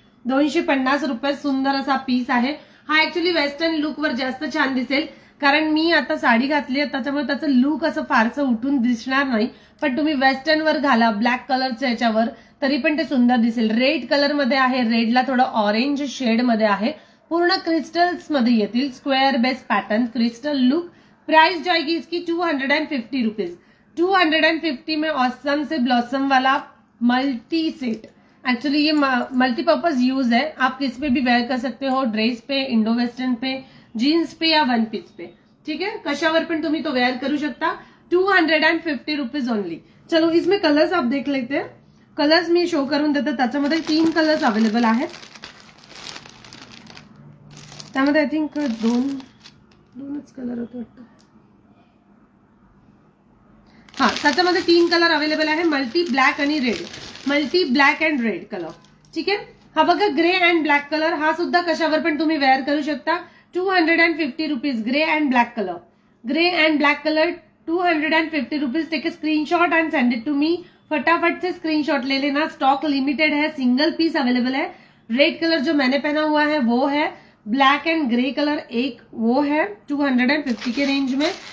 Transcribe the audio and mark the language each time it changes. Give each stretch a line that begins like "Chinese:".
Marathi: 250 रुपये. सुंदर असा पीस आहे. हा ऍक्च्युली वेस्टर्न लुक वर जास्त छान दिसेल कारण मी आता साडी घातली आहे त्याच्यामुळे त्याचं लुक असं फारसं उठून दिसणार नाही. पण तुम्ही वेस्टर्न वर घाला ब्लॅक कलरच्या याच्यावर तरी पण ते सुंदर दिसेल. रेड कलर मध्ये आहे. रेडला थोडं ऑरेंज शेड मध्ये आहे. पूर्ण क्रिस्टल्स मध्ये येतील. Square base pattern crystal look.
Hindi: Price जाएगी इसकी 250 रुपीज. 250 में ऑसम से ब्लॉसम वाला मल्टी सेट. एक्चुअली ये मल्टीपर्पज यूज है. आप किस पे भी वेयर कर सकते हो. ड्रेस पे, इंडो वेस्टर्न पे, जीन्स पे या वन पीस पे.
Marathi: ठीक है, कशावर पण तुम्ही तो वेयर करू शकता.
English: 250 rupees only.
Hindi: चलो इसमें कलर्स आप देख लेते हैं.
Marathi: कलर्स मी शो करून देते. त्याच्यामध्ये 3 कलर्स अवेलेबल आहेत. त्यामध्ये आय थिंक दोनच कलर होते वाटतं. हा, त्याच्यामध्ये 3 कलर अवेलेबल आहे. मल्टी ब्लॅक आणि red. Multi black and red colour. ठीक आहे, हा बघा ग्रे अँड ब्लॅक कलर. हा सुद्धा कशावर पण तुम्ही वेअर करू शकता.
English: 250 rupees. Grey and black colour. Grey and black colour 250 rupees. Take a screenshot and send it to me.
Hindi: फटाफट से स्क्रीनशॉट ले लेना. स्टॉक लिमिटेड है. सिंगल पीस अवेलेबल है. रेड कलर जो मैंने पहना हुआ है वो है. ब्लैक एंड ग्रे कलर एक वो है 250 के रेंज में.